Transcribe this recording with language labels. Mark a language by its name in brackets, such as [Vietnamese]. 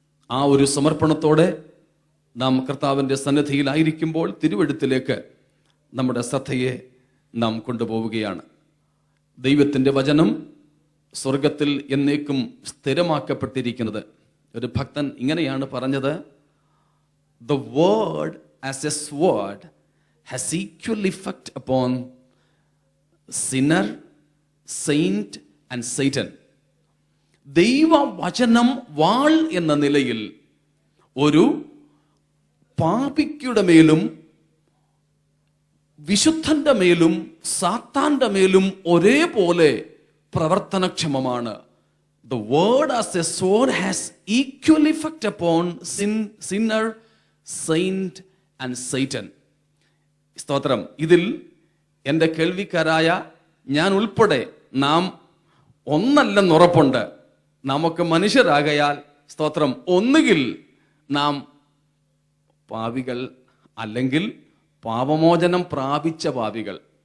[Malayalam] ആ ഒരു സമർപ്പണത്തോടെ നാം കർത്താവിൻ്റെ സന്നിധിയിലായിരിക്കുമ്പോൾ തിരുവെഴുത്തിലേക്ക് നമ്മുടെ ശ്രദ്ധയെ നാം കൊണ്ടുപോവുകയാണ്. ദൈവത്തിൻ്റെ വചനം സ്വർഗത്തിൽ എന്നേക്കും സ്ഥിരമാക്കപ്പെട്ടിരിക്കുന്നത്. ഒരു ഭക്തൻ ഇങ്ങനെയാണ് പറഞ്ഞത്, [English] The word as a sword has equal effect upon sinner, saint and Satan. [Malayalam] ദൈവവചനം വാൾ എന്ന നിലയിൽ ഒരു പാപിയുടെ മേലും വിശുദ്ധന്റെ മേലും സാത്താന്റെ മേലും ഒരേപോലെ പ്രവർത്തനക്ഷമമാണ്. [English] The word as a sword has equal effect upon sinner, saint and Satan. [Malayalam] സ്തോത്രം. ഇതിൽ എൻ്റെ കേൾവിക്കാരായ ഞാൻ ഉൾപ്പെടെ നാം ഒന്നല്ലെന്നുറപ്പുണ്ട്. നമുക്ക് മനുഷ്യരാകയാൽ സ്തോത്രം, ഒന്നുകിൽ നാം പാപികൾ, അല്ലെങ്കിൽ പാപമോചനം പ്രാപിച്ച പാപികൾ.